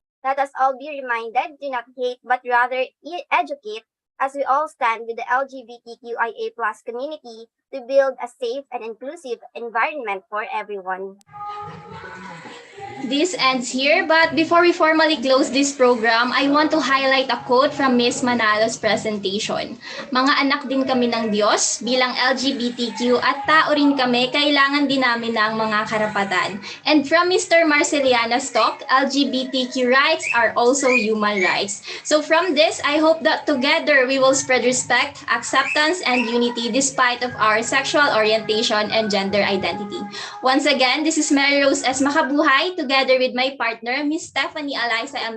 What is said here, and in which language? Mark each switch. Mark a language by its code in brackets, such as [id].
[en] Let us all be reminded to not hate but rather educate, as we all stand with the LGBTQIA+ community to build a safe and inclusive environment for everyone. This ends here, but before we formally close this program, I want to highlight a quote from Miss Manalo's presentation. [tl] Mga anak din kami ng Diyos, bilang LGBTQ at tao rin kami, kailangan din namin ng mga karapatan. [en] And from Mr. Marceliana's talk, LGBTQ rights are also human rights. So from this, I hope that together we will spread respect, acceptance, and unity despite of our sexual orientation and gender identity. Once again, this is Mary Rose S. Macabuhay, together with my partner, Miss Stephanie Alyssa M.